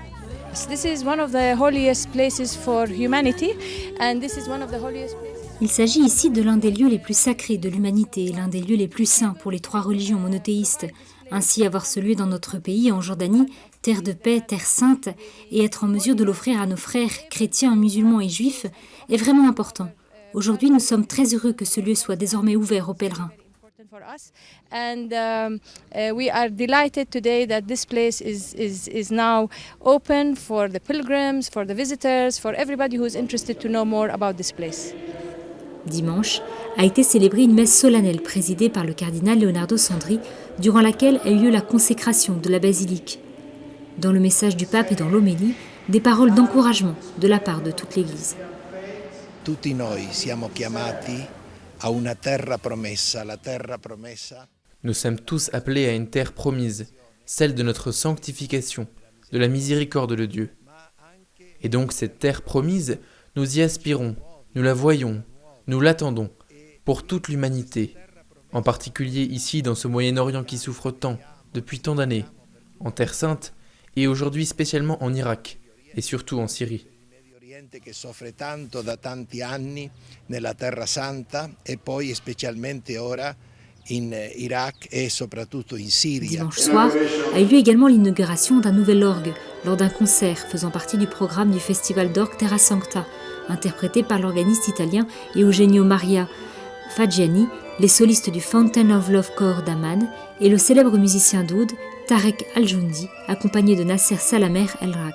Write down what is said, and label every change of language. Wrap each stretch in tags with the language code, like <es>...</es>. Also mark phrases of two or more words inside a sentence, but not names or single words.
<fr>Il s'agit ici de l'un des lieux les plus sacrés de l'humanité et l'un des lieux les plus saints pour les 3 religions monothéistes. Ainsi, avoir ce lieu dans notre pays, en Jordanie, terre de paix, terre sainte, et être en mesure de l'offrir à nos frères chrétiens, musulmans et juifs, est vraiment important. Aujourd'hui, nous sommes très heureux que ce lieu soit désormais ouvert aux pèlerins.</fr> <en>We are delighted today that this place is now open for the pilgrims, for the visitors, for everybody who is interested to know more about this place.</en> <fr>Dimanche a été célébrée une messe solennelle présidée par le cardinal Leonardo Sandri, durant laquelle a eu lieu la consécration de la basilique. Dans le message du pape et dans l'homélie, des paroles d'encouragement de la part de toute l'Église.</fr> <it>Tutti noi siamo chiamati a una terra promessa, la terra promessa.</it> <fr>Nous sommes tous appelés à une terre promise, celle de notre sanctification, de la miséricorde de Dieu. Et donc cette terre promise, nous y aspirons, nous la voyons, nous l'attendons, pour toute l'humanité, en particulier ici dans ce Moyen-Orient qui souffre tant, depuis tant d'années, en Terre Sainte, et aujourd'hui spécialement en Irak, et surtout en Syrie.</fr> <it>Che soffre tanto da tanti anni nella Terra Santa e poi specialmente ora in Iraq e soprattutto in Siria.</it> <fr>Dimanche soir a eu lieu également l'inauguration d'un nouvel orgue lors d'un concert faisant partie du programme du festival d'orgue Terra Sancta, interprété par l'organiste italien Eugenio Maria Faggiani, les solistes du Fountain of Love Corps d'Amman et le célèbre musicien d'oud Tarek Al-Joundi, accompagné de Nasser Salamer El-Rak.</fr>